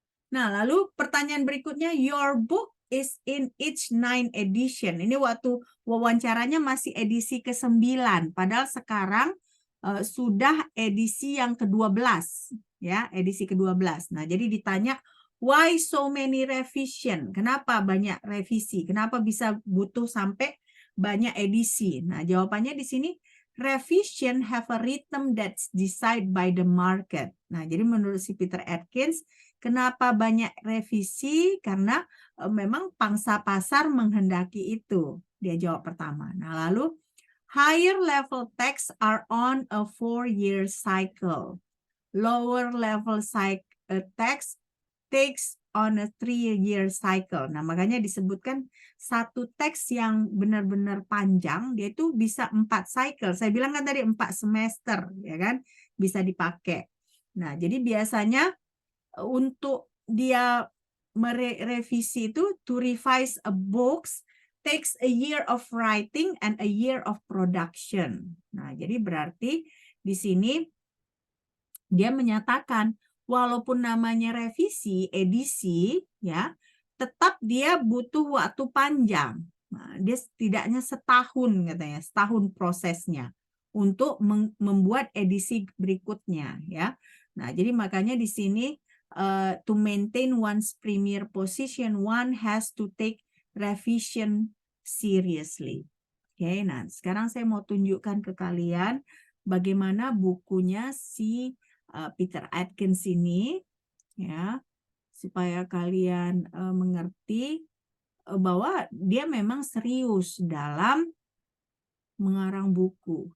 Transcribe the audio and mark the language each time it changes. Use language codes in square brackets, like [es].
[id] Nah, lalu pertanyaan berikutnya, [en] your book is in its 9 edition. [id] Ini waktu wawancaranya masih edisi ke-9, padahal sekarang sudah edisi yang ke-12, ya, edisi ke-12. Nah, jadi ditanya, [en] why so many revision? [id] Kenapa banyak revisi? Kenapa bisa butuh sampai banyak edisi? Nah, jawabannya di sini, [en] revision have a rhythm that's decided by the market. [id] Nah, jadi menurut si Peter Atkins, kenapa banyak revisi? Karena memang pangsa pasar menghendaki itu. Dia jawab pertama. Nah, lalu [en] higher level texts are on a 4-year cycle. Lower level text takes on a 3-year cycle. [id] Nah, makanya disebutkan satu teks yang benar-benar panjang, dia itu bisa 4 cycle. Saya bilang kan tadi 4 semester, ya kan? Bisa dipakai. Nah, jadi biasanya untuk dia merevisi itu, [en] to revise a books takes a year of writing and a year of production. [id] Nah, jadi berarti di sini dia menyatakan walaupun namanya revisi, edisi, ya, tetap dia butuh waktu panjang. Nah, dia setidaknya setahun katanya, setahun prosesnya untuk membuat edisi berikutnya, ya. Nah, jadi makanya di sini [en] to maintain one's premier position, one has to take revision seriously. [id] Oke, nah sekarang saya mau tunjukkan ke kalian bagaimana bukunya si Peter Atkins ini, ya, supaya kalian mengerti bahwa dia memang serius dalam mengarang buku.